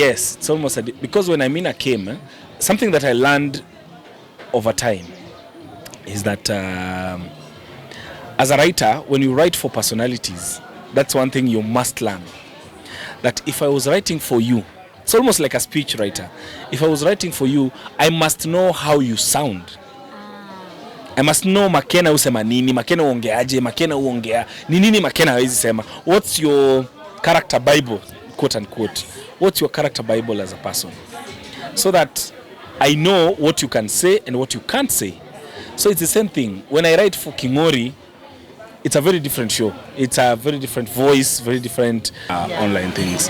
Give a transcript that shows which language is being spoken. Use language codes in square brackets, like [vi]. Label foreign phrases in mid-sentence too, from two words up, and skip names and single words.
[en] yes, it's almost because when Amina came, something that I learned over time is that as a writer, when you write for personalities, that's one thing you must learn. That if I was writing for you, it's almost like a speech writer. If I was writing for you, I must know how you sound. I must know [sw] Makena usema nini, Makena uongeaje, Makena uongea ni nini, Makena hawezi sema. [en] What's your character Bible, quote unquote? What's your character Bible as a person? So that I know what you can say and what you can't say. So it's the same thing. When I write for Kingori, it's a very different show. It's a very different voice, very different online things.